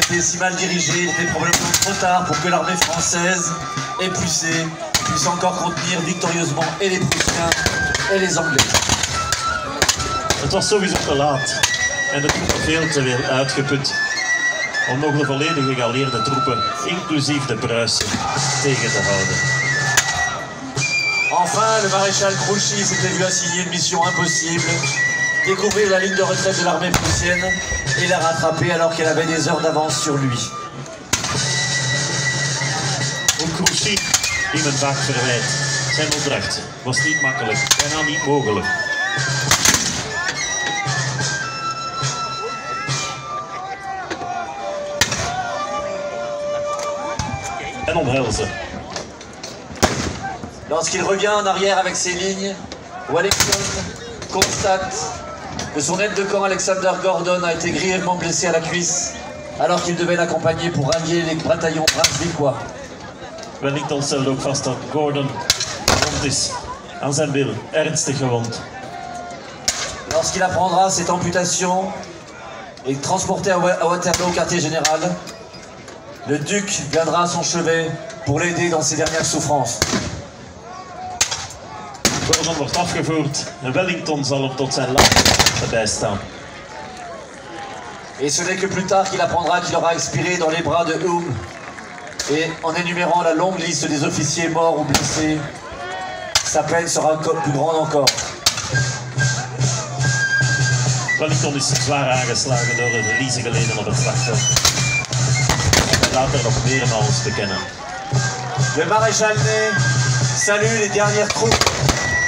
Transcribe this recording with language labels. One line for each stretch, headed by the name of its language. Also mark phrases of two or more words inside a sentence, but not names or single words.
French: été si mal dirigée, il était probablement trop tard pour que l'armée française, épuisée, puisse encore contenir victorieusement et les Prussiens et les Anglais.
Dutch: Het was sowieso te laat en de troepen veel te veel uitgeput om nog de volledige geallieerde troepen, inclusief de Pruisen, tegen te houden.
French: Enfin, le maréchal Grouchy s'était vu assigner une mission impossible, découvrir la ligne de retraite de l'armée prussienne et la rattraper alors qu'elle avait des heures d'avance sur lui.
Dutch: Ook Grouchy, die men vaak verwijt, zijn opdracht was niet makkelijk, bijna niet mogelijk. En omhelzen.
French: Lorsqu'il revient en arrière avec ses lignes, Wellington constate que son aide de camp Alexander Gordon a été grièvement blessé à la cuisse alors qu'il devait l'accompagner pour rallier les bataillons brunswickois.
Dutch: Wellington stelde ook vast dat Gordon gewond is aan zijn bil, ernstig gewond.
French: Lorsqu'il apprendra cette amputation et transporté à Waterloo au quartier général, le duc viendra à son chevet pour l'aider dans ses dernières souffrances.
Dutch: Gordon wordt afgevoerd en Wellington zal hem tot zijn laatste bijstaan.
French: Et ce n'est que plus tard qu'il apprendra qu'il aura expiré dans les bras de Hume. Et en énumérant la longue liste des officiers morts ou blessés, sa peine sera plus grande encore.
Dutch: Wellington is zwaar aangeslagen door de verliezen geleden op het slagveld. Hij laat er nog meer naar ons te kennen.
French: Le maréchal Ney salue les dernières troupes